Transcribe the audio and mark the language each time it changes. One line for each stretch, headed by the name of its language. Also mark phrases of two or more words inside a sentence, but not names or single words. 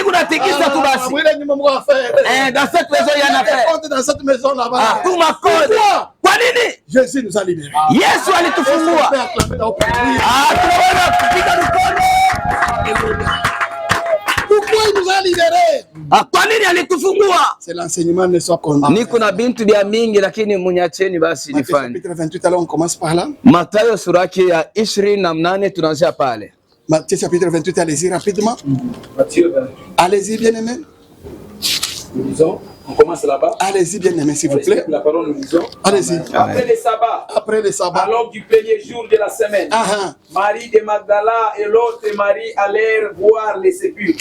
French: Dans cette maison, il y en a fait. Dans cette maison là-bas. Pourquoi? Jésus nous a libérés.
Swahili: Yesu alitufungua.
French: Pourquoi il nous a libérés?
Swahili: Kwa nini alitufungua?
French: C'est l'enseignement ne soit condamné.
Swahili: Niko na bintu bya mingi lakini munyacheni basi nifanye.
French: Chapitre 28, alors on commence par là.
Swahili: Mathayo sura yake ya 28 tunaanzia pale.
French: Matthieu chapitre 28, allez-y rapidement. Matthieu 28. Allez-y bien aimé. Nous lisons, on commence là-bas. Allez-y bien aimé s'il vous plaît. La parole nous lisons. Allez-y. Après le sabbat. Alors du premier jour de la semaine. Marie de Magdala et l'autre Marie allèrent voir les sépulcres.